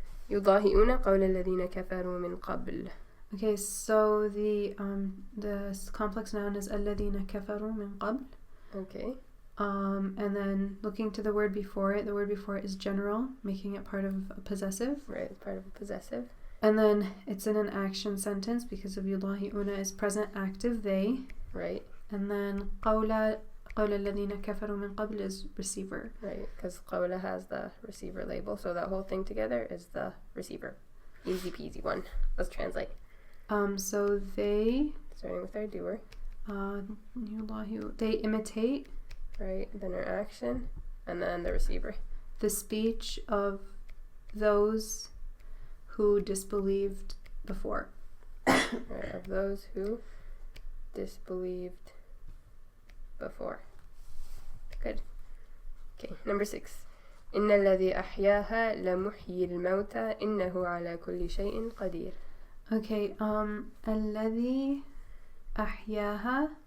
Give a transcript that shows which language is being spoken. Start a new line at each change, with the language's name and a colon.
Arabic: يضاهئون قول الذين كفروا من قبل.
English: Okay, so the complex noun is
Arabic: الذين كفروا من قبل.
English: Okay. And then looking to the word before it, the word before it is general, making it part of a possessive. Right, it's part of a possessive. And then it's in an action sentence because of يضاهئون is present active, they. Right. And then
Arabic: قول الذين كفروا من قبل
English: is receiver. Right, because قول has the receiver label, so that whole thing together is the receiver. Easy peasy one. Let's translate. So they. Starting with our doer. They imitate. Right, then our action, and then the receiver. The speech of those who disbelieved before. Right, of those who disbelieved before. Good. Okay, number 6.
Arabic: إن الذي أحياها لمحيي الموتى إنه على كل شيء قدير. Okay, الذي أحياها.